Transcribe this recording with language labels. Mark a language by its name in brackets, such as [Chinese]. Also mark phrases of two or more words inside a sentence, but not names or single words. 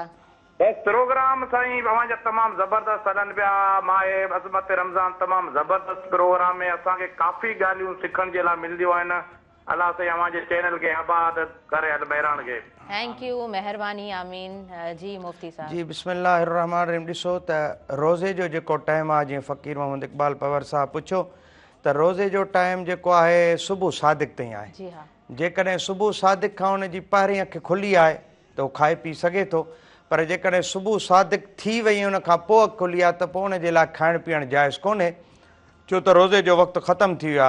[Sindhi] बस प्रोग्राम साईं अवांजा तमामु ज़बरदस्त हलनि पिया। माए अज़मत रमज़ान तमामु ज़बरदस्त प्रोग्राम में असांखे काफ़ी ॻाल्हियूं सिखण जे लाइ मिलंदियूं आहिनि। अल्लाह साईं अवांजे चैनल खे आबाद करे हल बहिराण खे। [English] thank you, [Sindhi] महिरबानी, आमीन। जी मुफ्ती साहब। [Arabic] जी بسم الله الرحمن الرحيم. [Sindhi] ॾिसो त रोज़े जो जेको टाइम आहे, जीअं फ़कीर मोहम्मद इकबाल पवर साहब पुछो त रोज़े जो टाइम जेको आहे सुबुह सादिक ताईं आहे। जी हा। जेकॾहिं सुबुह सादिक खां उन जी पहिरीं अखि खुली आहे त उहो खाए पी सघे थो, पर जेकॾहिं सुबुह सादिक थी वई उन खां पोइ अखि खुली आहे त पोइ उन जे लाइ खाइणु पीअणु जाइज़ कोन्हे, छो त रोज़े जो वक़्तु ख़तमु थी वियो आहे।